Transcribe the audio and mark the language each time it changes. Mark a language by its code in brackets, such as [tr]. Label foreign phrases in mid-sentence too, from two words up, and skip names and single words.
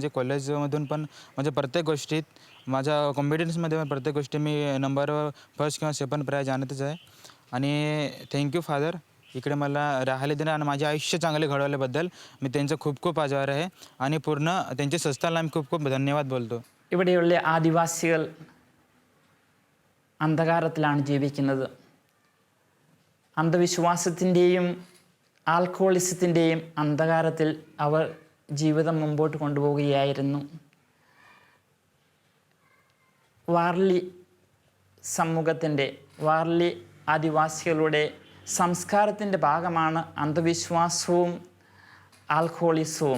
[mr] म्हणजे कॉलेजमधून पण म्हणजे प्रत्येक गोष्टीत माझ्या कॉम्पिटिशनमध्ये पण प्रत्येक गोष्टी मी नंबर 1 किंवा [en] 2nd prize [mr] आणतच आहे. आणि [en] thank you Father [mr] इकडे मला राहायला देणं आणि माझे आयुष्य चांगले घडवल्याबद्दल मी त्यांचं खूप खूप आभार आहे आणि पूर्ण त्यांच्या संस्थाला मी खूप खूप ധन्यवाद बोलतो. [ml] ഇവിടെയുള്ള ആദിവാസികൾ അന്ധകാരത്തിലാണ് ജീവിക്കുന്നത്. അന്ധവിശ്വാസത്തിൻ്റെയും ആൽക്കഹോളിസത്തിൻ്റെയും അന്ധകാരത്തിൽ അവർ ജീവിതം മുമ്പോട്ട് കൊണ്ടുപോവുകയായിരുന്നു. വാർലി സമൂഹത്തിൻ്റെ വാർലി ആദിവാസികളുടെ സംസ്കാരത്തിൻ്റെ ഭാഗമാണ് അന്ധവിശ്വാസവും ആൽക്കഹോളിസവും.